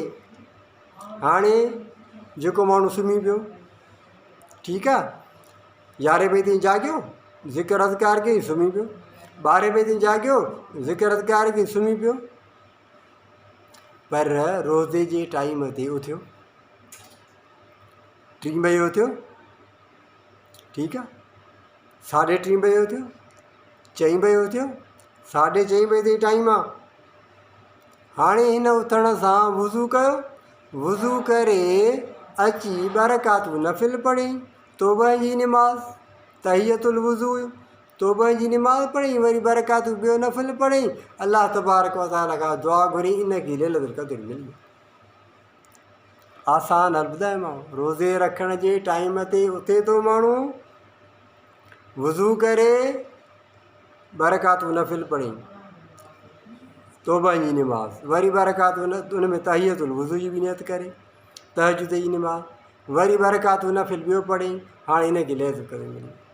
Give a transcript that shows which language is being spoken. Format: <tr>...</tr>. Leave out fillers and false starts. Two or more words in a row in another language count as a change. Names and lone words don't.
<sd>हाणे जेको माण्हू सुम्ही पियो, ठीकु आहे, 11 बजे ताईं जाॻियो, ज़िक्र अज़कार कई सुम्ही पियो, 12 बजे ताईं जाॻियो, ज़िक्र अज़कार कई सुम्ही पियो, पर रोज़े जे टाइम ते उथियो, 3 बजे उथियो, ठीकु आहे, 3:30 बजे उथियो, 4 बजे उथियो, 4:30 बजे ताईं टाइम आहे। हाणे हिन उथण सां वुज़ू कयो, वुज़ू करे अची 2 रकातूं नफ़िल पढ़ी, तौबा जी निमाज़, तहियतुल वुज़ू, तौबा जी निमाज़ पढ़ी, वरी 2 रकातूं ॿियो नफ़िल पढ़ी,</sd> <ar>الله تبارك وتعالى</ar> <sd>खां दुआ घुरी, इनखे लैलतुल क़द्र मिली। आसान हल ॿुधायोमांव, रोज़े रखण जे टाइम ते उथे थो माण्हू, वुज़ू करे 2 रकातूं नफ़िल पढ़ी, तौबा जी निमाज़, वरी 2 रकातूं उन में तहियतुल वुज़ू जी बि नियत करे, तहजुद जी निमाज़, वरी 2 रकातूं नफ़िल ॿियो पढ़ी, हाणे हिनखे लैलतुल क़द्र मिली।</sd>